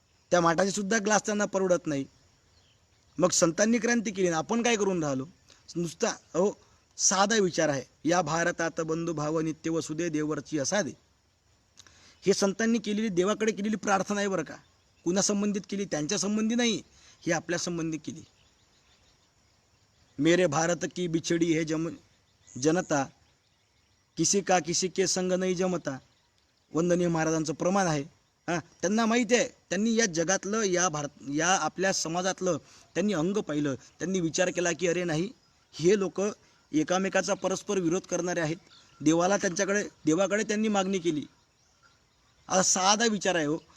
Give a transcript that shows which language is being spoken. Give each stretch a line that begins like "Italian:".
Marathi: त्या माठाचे सुद्धा ग्लास त्यांना परवडत नाही. मग संतांनी क्रांती केली, आपण काय करून राहिलो? नुसता साधा विचार आहे, या भारतात बंधू भाव नित्य वसुदे देवरची असादे. हे संतांनी केलेली, देवाकडे केलेली प्रार्थना आहे बरं का. कुणा संबंधित केली? त्यांच्या संबंधी नाही, हे आपल्या संबंधी केली.
Hindi: मेरे भारत की बिछड़ी है जनता, किसी का किसी के संग नाही जमता.
Marathi: वंदनीय महाराजांचं प्रमाण आहे. त्यांना माहिती आहे, त्यांनी या जगातलं, या आपल्या समाजातलं त्यांनी अंग पाहिलं. त्यांनी विचार केला की अरे नाही, हे लोक एकामेकाचा परस्पर विरोध करणारे आहेत. देवाकडे त्यांनी मागणी केली. आता साधा विचार आहे हो.